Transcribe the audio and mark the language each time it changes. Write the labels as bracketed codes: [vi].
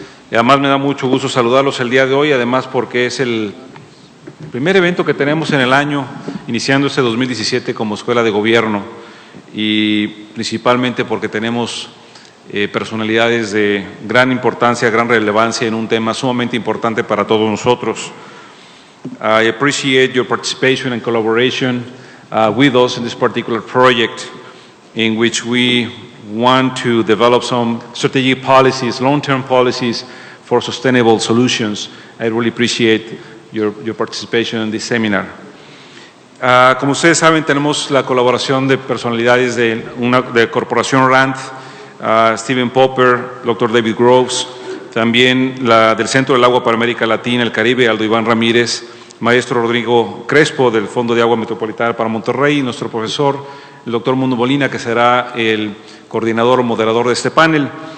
[es] Y además me da mucho gusto saludarlos el día de hoy, además porque es el primer evento que tenemos en el año, iniciando este 2017 como Escuela de Gobierno, y principalmente porque tenemos personalidades de gran importancia, gran relevancia en un tema sumamente importante para todos nosotros. [en] I appreciate your participation and collaboration with us in this particular project, in which we want to develop some strategic policies, long-term policies for sustainable solutions. I really appreciate your participation in this seminar. [es] Como ustedes saben, tenemos la colaboración de personalidades de Corporación RAND, Stephen Popper, Dr. David Groves, también del Centro del Agua para América Latina, el Caribe, Aldo Iván Ramírez, maestro Rodrigo Crespo del Fondo de Agua Metropolitana para Monterrey, y nuestro profesor, el doctor Mundo Molina, que será el coordinador o moderador de este panel.